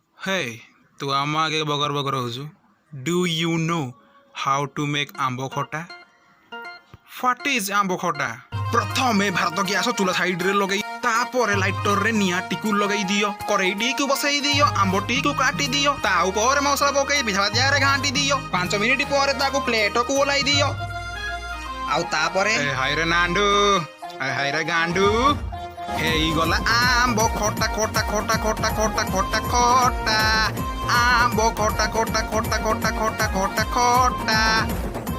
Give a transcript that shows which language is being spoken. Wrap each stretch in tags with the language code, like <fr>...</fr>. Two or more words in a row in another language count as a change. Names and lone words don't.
<or>Hey, ତୁ ଆମ ଆଗେ ବଗର ବଗର ହଉଛୁ.</or> <en>Do you know how to make</en> <or>ଆମ୍ବ ଖଟା?</or> <en>What is</en> <or>ଆମ୍ବ ଖଟା? ପ୍ରଥମେ ଭାରତ ଗ୍ୟାସ ଚୁଲା ସାଇଡରେ ଲଗେଇ ତାପରେ ଲାଇଟରରେ ନିଆଁଟିକୁ ଲଗେଇ ଦିଅ. କରେଇଟିକୁ ବସେଇ ଦିଅ. ଆମ୍ବଟିକୁ କାଟି ଦିଅ. ତା ଉପରେ ମସଲା ପକେଇ ପିଠାପାତିଆରେ ଘାଣ୍ଟି ଦିଅ. 5 ମିନିଟ୍ ପରେ ତାକୁ ପ୍ଲେଟକୁ ଓହ୍ଲାଇ ଦିଅ. ଆଉ ତାପରେ ହାଇରେ ନାଣ୍ଡୁ ହାଇରେ ଗାଣ୍ଡୁ ହେଇଗଲା ଆମ୍ବ ଖଟା ଖଟା ଖଟା ଖଟା ଖଟା ଖଟା ଖଟା ଆମ୍ବ ଖଟା ଖଟା ଖଟା ଖଟା ଖଟା ଖଟା ଖଟା</or>